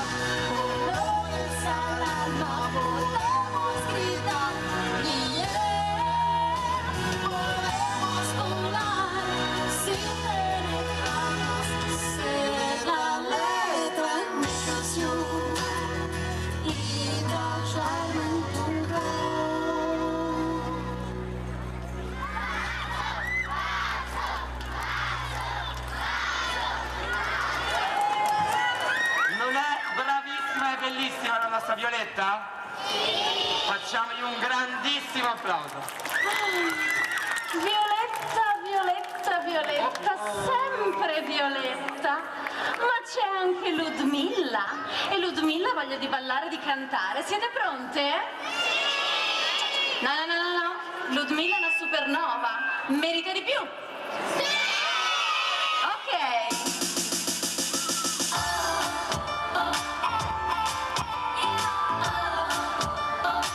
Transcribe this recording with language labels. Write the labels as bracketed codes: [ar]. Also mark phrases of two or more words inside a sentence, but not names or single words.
[es] Colores al alma, podemos gritar y podemos volar sin tener jamás ser la letra en mi canción y callarme en tu voz. [it] Non è bravissima e bellissima la nostra Violetta? Facciamogli un grandissimo applauso. Violetta, Violetta, Violetta, sempre Violetta. Ma c'è anche Ludmilla. E Ludmilla ha voglia di ballare e di cantare. Siete pronte? No, no, no, no, no. Ludmilla è una supernova. Merita di più. Ok. Oh,